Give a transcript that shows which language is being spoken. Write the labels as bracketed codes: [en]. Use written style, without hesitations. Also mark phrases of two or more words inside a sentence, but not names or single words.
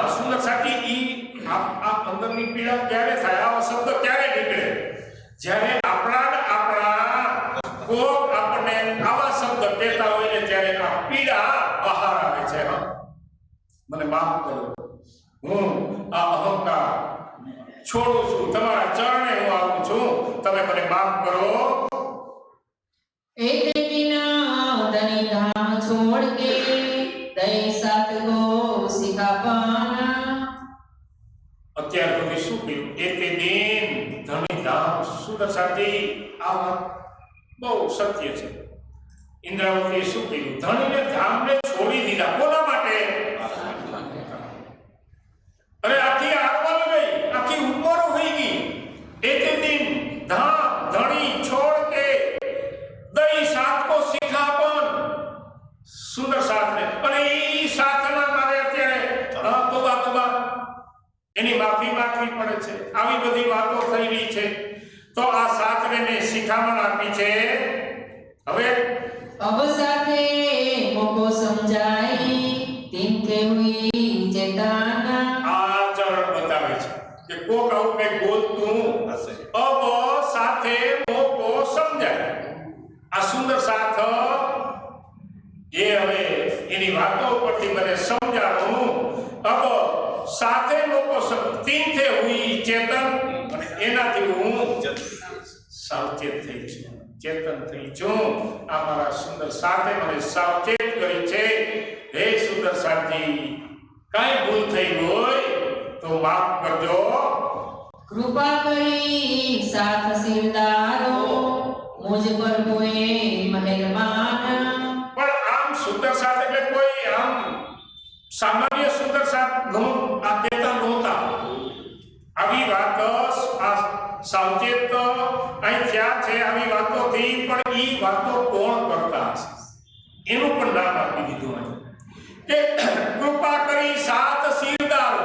[gu] સુંદર સાથી ઈ આ અંદરની પીડા ક્યારે થાય, આવો શબ્દ ક્યારે નીકળે જ્યારે આપણા કોક આપણને આવા શબ્દ કહેતા હોય ને ત્યારે આ પીડા બહાર આવે છે. મને માફ કરો, હું આ અહંકાર છોડું છું, તમારા ચરણે હું આવું છું, તમે મને માફ કરો. [hi] एक दिन धनी धाम छोड़ के दई सात गो सिखापाना. [gu] અત્યાર સુધી શું કહ્યું? [hi] एक दिन धनी धाम. [gu] સુદર્શાજી આ વાત બહુ સત્ય છે. ઇન્દ્રાવતીએ શું કહ્યું? ધણીને ધામને છોડી દીધા. કોના માટે? અરે આખી આરવાલ ગઈ, આખી ઉંમર હોઈ ગઈ. [hi] एक दिन धाम धनी छोड़ के दई सात को सिखापन. [gu] સુંદર સાથ ને અને એ સાથના મારે અત્યારે તોબા એની માફી માંગવી પડે છે. આવી બધી વાતો થઈ રહી છે તો આ સાથને મેં શિખામણ આપી છે. હવે [hi] अब साथे मोको समझाई तिनके हुई चेतना. [gu] આ ચરણ બતાવે છે કે કોક આવું કઈ બોલતું હશે. [hi] अब साथे मोको समझाय. [gu] આ સુંદર સાથ એ હવે એની વાતો પરથી મને સમજાણું. [hi] अब साथे मोको तीन थे हुई चेतन. [gu] અને એનાથી હું સાવચેત થઈ છું, ચેતન થઈ છું. આ મારા સુંદર સાથે મને સાવચેત કરી છે. હે સુંદર સાથી, કાંઈ ભૂલ થઈ હોય તો માફ કરજો. [hi] कृपा करी साथ सिरदारो मुझ पर हुए मेहरबान. [gu] પણ આમ સુંદર સાથ એટલે કોઈ આમ સામાન્ય સુંદર સાથ આ કહેતા નહોતા. આવી વાત આ સાવચેત અહીં થયા છે આવી વાતોથી. પણ એ વાતો કોણ કરતા હશે એનું પણ નામ આપી દીધું હોય કે કૃપા કરી સાથ સિરદારો.